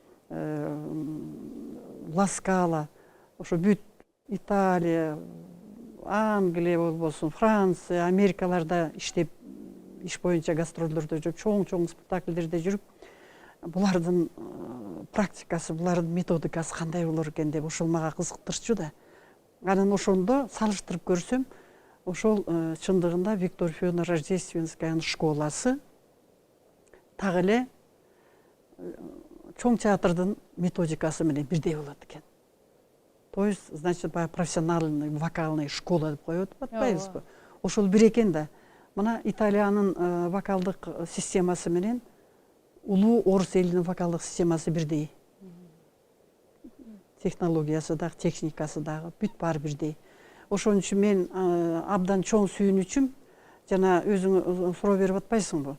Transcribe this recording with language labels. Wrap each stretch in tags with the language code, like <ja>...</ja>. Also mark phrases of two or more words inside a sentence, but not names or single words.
<ky>Ла Скала, ошо бүт Италия, Англия болбосун, Франция, Америкаларда иштеп, иш боюнча гастролдордо жүрүп, чоң спектакльдерде жүрүп, булардын практикасы, булардын методикасы кандай болор экен деп ошол мага кызыктырчу да. Анан ошондо салыштырып көрсөм, ошол чындыгында Виктор Федоровна Рождественская школасы так эле чоң театрдын методикасы менен бирдей болот экен.</ky> <ru>То есть, значит, профессиональный вокальный школа</ru> <ky>деп коюп атпайбызбы? Ошол бир экен да. Мына Италиянын вокалдык системасы менен улуу орус элинин вокалдык системасы бирдей. Технологиясы дагы, техникасы дагы бүт баары бирдей. Ошон үчүн мен абдан чоң сүйүнүчүм, жана өзүң суроо берип атпайсыңбы?</ky>